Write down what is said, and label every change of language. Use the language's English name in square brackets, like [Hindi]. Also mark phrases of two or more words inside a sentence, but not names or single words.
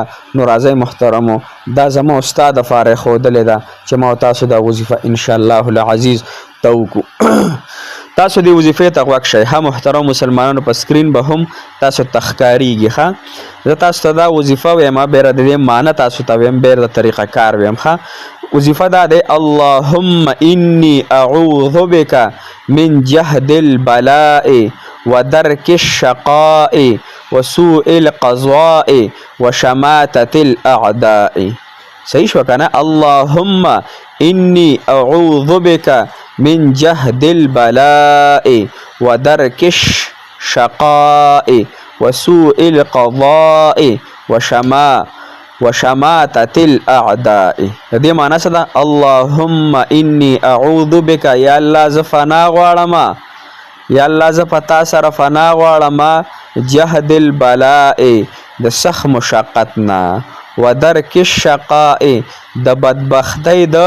[Pashto] نو راځئ محترمو، دا زما او ستا دپاره یې ښودلې ده چې ما تاسو دا وظیفه [Arabic] انشاء الله العزیز [Pashto] ته وکړو. تاسو دې وظیفې ته غوږ شئ. ها محترم مسلمانانو، په سکرین به هم تاسو ته ښکارېږي. ښه زه تاسو ته دا وظیفه وایم، بیره د دې معنی تاسو ته وایم، بیره د طریقه کار وایم. ښه وظیفه دا دی: [Arabic] اللهم انی اعوذ بک من جهد البلاء ودرك الشقاء وسوء القضاء وشماتة الأعداء. [Pashto] صحیح شو کنه؟ [Arabic] اللهم انی اعوذ بک من جهد البلاء ودرك الشقاء وسوء القضاء وشماتة الأعداء. [Pashto] د دې معنی څه ده؟ [Arabic] اللهم انی اعوذ بک، [Pashto] یا الله زه فنا غواړم یا الله زه په تا سره فنا غواړم [Arabic] جهد البلاء [Pashto] د سخت مشقت نه [Arabic] و درک الشقاء [Pashto] د بدبختۍ